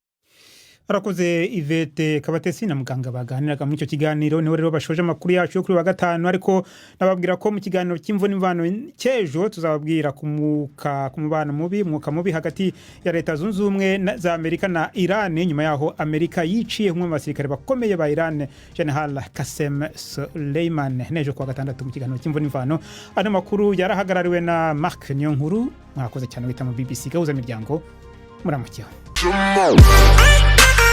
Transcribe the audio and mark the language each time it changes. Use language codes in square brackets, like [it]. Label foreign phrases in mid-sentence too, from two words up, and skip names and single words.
[rw] Arakoze Ivete Kabatesi na muganga baganiraga muri icyo kiganiro. [rn] Niho rero bashoje amakuru yacu yo kuri wa gatanu, ariko nababwira ko mu kiganiro cy'imvo n'imvano cyejo tuzababwira ku mubano mubi, mwuka mubi hagati ya Leta Zunze Ubumwe za Amerika na Iran. Nyuma yaho Amerika yiciye umwe mu basirikare bakomeye ba Iran, General Qasem Soleimani, nejo kwa gatandatu mu kiganiro cy'imvo n'imvano. Ano makuru yarahagarariwe na Mark Niyonkuru. Mwakoze cyane wita mu BBC gahuza miryango. muramukeho.